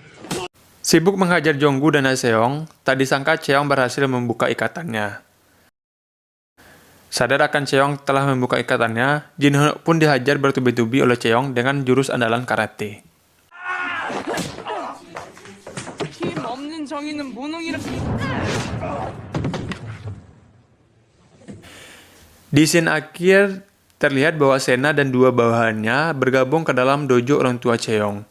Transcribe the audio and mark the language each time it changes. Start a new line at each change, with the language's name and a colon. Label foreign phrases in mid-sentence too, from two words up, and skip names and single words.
Indonesian: Sibuk menghajar Jonggu dan Haseong, tak disangka Cheong berhasil membuka ikatannya. Sadar akan Cheong telah membuka ikatannya, Jin Ho pun dihajar bertubi-tubi oleh Cheong dengan jurus andalan karate.
Korean: 힘 없는 정의는 무능이라.
Indonesian: Di scene akhir, terlihat bahwa Sena dan dua bawahannya bergabung ke dalam dojo orang tua Cheong.